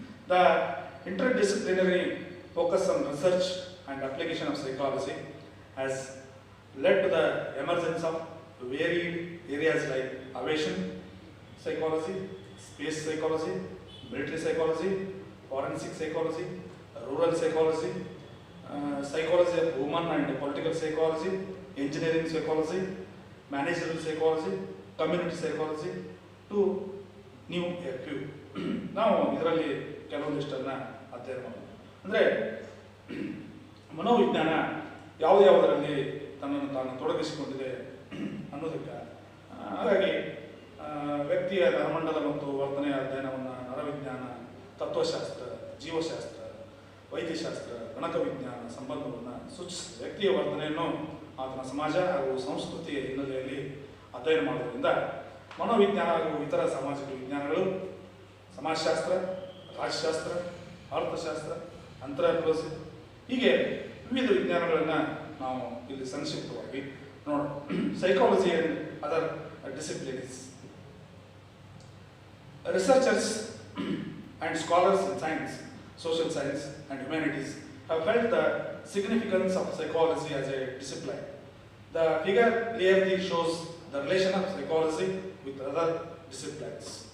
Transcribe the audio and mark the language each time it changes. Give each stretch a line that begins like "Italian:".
English: The interdisciplinary focus on research and application of psychology has led to the emergence of varied areas like aviation psychology, space psychology, military psychology, forensic psychology, rural psychology, psychology of women and political psychology, engineering psychology, managerial psychology, community psychology, to new a few.
Kannada: ನಾವು ಇದರಲ್ಲಿ ಕೆಲವೊಂದಿಷ್ಟನ್ನು ಅಧ್ಯಯನ ಮಾಡೋಣ. ಅಂದರೆ ಮನೋವಿಜ್ಞಾನ ಯಾವುದರಲ್ಲಿ ತನ್ನನ್ನು ತಾನು ತೊಡಗಿಸಿಕೊಂಡಿದೆ ಅನ್ನೋದಕ್ಕೆ, ಹಾಗಾಗಿ ವ್ಯಕ್ತಿಯ ನರಮಂಡಲ ಮತ್ತು ವರ್ತನೆಯ ಅಧ್ಯಯನವನ್ನು ನರವಿಜ್ಞಾನ, ತತ್ವಶಾಸ್ತ್ರ, ಜೀವಶಾಸ್ತ್ರ, ವೈದ್ಯಶಾಸ್ತ್ರ, ಗಣಕ ವಿಜ್ಞಾನ ಸಂಬಂಧವನ್ನು ಸೂಚಿಸಿ ವ್ಯಕ್ತಿಯ ವರ್ತನೆಯನ್ನು ಆತನ ಸಮಾಜ ಹಾಗೂ ಸಂಸ್ಕೃತಿಯ ಹಿನ್ನೆಲೆಯಲ್ಲಿ ಅಧ್ಯಯನ ಮಾಡೋದ್ರಿಂದ ಮನೋವಿಜ್ಞಾನ ಹಾಗೂ ಇತರ ಸಾಮಾಜಿಕ ವಿಜ್ಞಾನಗಳು, ಸಮಾಜಶಾಸ್ತ್ರ, ರಾಜ್ಯಶಾಸ್ತ್ರ, ಅರ್ಥಶಾಸ್ತ್ರ, ಆಂಥ್ರೋಪಾಲಜಿ, ಹೀಗೆ ವಿವಿಧ ವಿಜ್ಞಾನಗಳನ್ನು ನಾವು ಇಲ್ಲಿ ಸಂಕ್ಷಿಪ್ತವಾಗಿ ನೋಡೋಣ.
English: Psychology and other disciplines. Researchers and scholars in science, social science and humanities have felt the significance of psychology as a discipline. The figure clearly shows the relation of psychology with other disciplines.